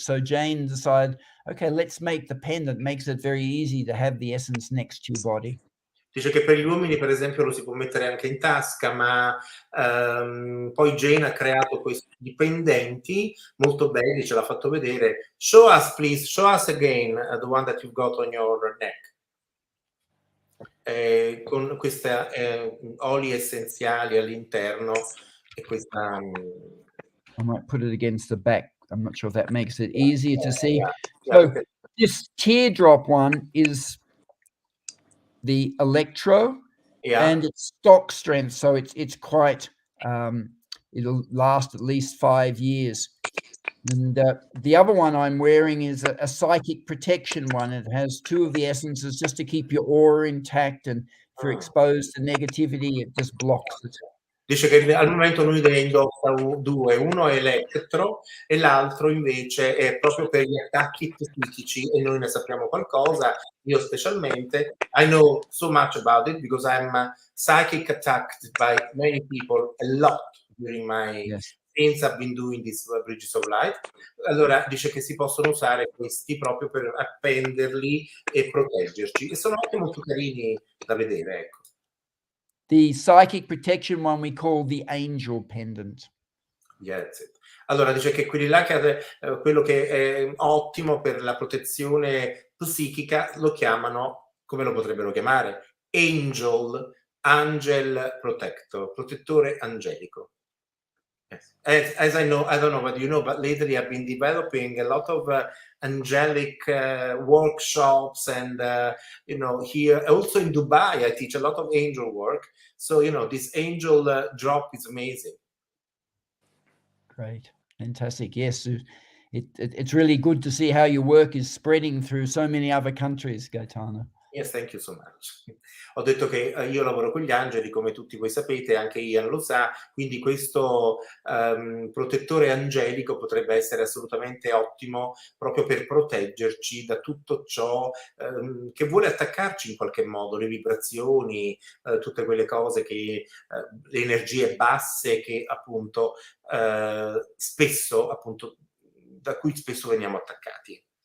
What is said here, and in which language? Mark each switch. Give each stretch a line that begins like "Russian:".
English: So Jane decided, okay, let's make the pendant. Makes it very easy to have the essence next to your body.
Italian: Dice che per gli uomini, per esempio, lo si può mettere anche in tasca, ma poi Jane ha creato questi pendenti molto belli, ce l'ha fatto vedere.
English: Show us, please, show us again the one that you've got on your neck.
Italian: Con questi oli essenziali all'interno e questa...
English: I might put it against the back. I'm not sure if that makes it easier to see. Yeah. So this teardrop one is the electro, and it's stock strength, so it's quite it'll last at least 5 years. And the other one I'm wearing is a psychic protection one. It has 2 of the essences just to keep your aura intact, and if you're exposed to negativity, it just blocks it.
Italian: Dice che al momento lui ne indossa 2, uno è elettro e l'altro invece è proprio per gli attacchi psichici e noi ne sappiamo qualcosa, io specialmente.
English: I know so much about it because I'm psychic attacked by many people a lot during my since I've been doing this Bridges of Light.
Italian: Allora dice che si possono usare questi proprio per appenderli e proteggerci e sono anche molto carini da vedere, ecco.
English: The psychic protection one we call the angel pendant. Yes.
Italian: Allora dice che quelli là quello che è ottimo per la protezione psichica lo chiamano, come lo potrebbero chiamare?
English: Angel protector,
Italian: protettore angelico.
English: Yes. As I know, I don't know what you know, but lately I've been developing a lot of angelic workshops and, here, also in Dubai, I teach a lot of angel work. So, this angel drop is amazing. Great. Fantastic. Yes. It's really good to see how your work is spreading through so many other countries, Gaetano. Yes, thank you so much.
Italian: Ho detto che io lavoro con gli angeli, come tutti voi sapete, anche Ian lo sa, quindi questo protettore angelico potrebbe essere assolutamente ottimo proprio per proteggerci da tutto ciò che vuole attaccarci in qualche modo, le vibrazioni, tutte quelle cose che, le energie basse che appunto spesso, appunto, da cui spesso veniamo attaccati.